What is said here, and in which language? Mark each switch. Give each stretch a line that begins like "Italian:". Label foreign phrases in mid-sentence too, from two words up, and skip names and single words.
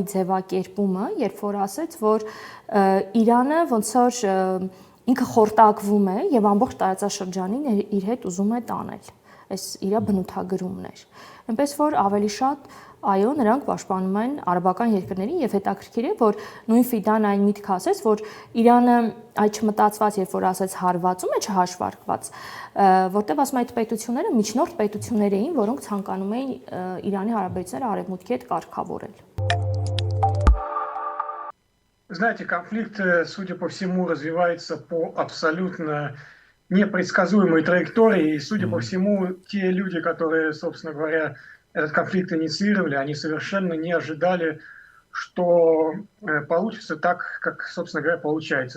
Armenian: ձևակերպումը, երբ որ ասեց, որ Իրանը ոնց որ ինքը խորտակվում է եւ ամբողջ տարածաշրջանին իր հետ ուզում է տանել։ Այս իր բնութագրումն էր։ Այնպես որ ավելի շատ այո, նրանք պաշտպանում են արաբական երկրներին եւ հետաքրքիր է, որ նույն Ֆիդան այն միտք ասեց, որ Իրանը այդ չմտածված, երբ որ ասեց հարվածում է չհաշվարկված, որտեղ ասում այդ պետությունները միջնորդ պետություններ էին, որոնք ցանկանում էին Իրանի հարաբերությունները արևմուտքի հետ կարգավորել։
Russian: Знаете, конфликт, судя по всему, развивается по абсолютно непредсказуемой траектории, и, судя по всему, те люди, которые, собственно говоря, этот конфликт инициировали, они совершенно не ожидали, что получится так, как, собственно говоря, получается.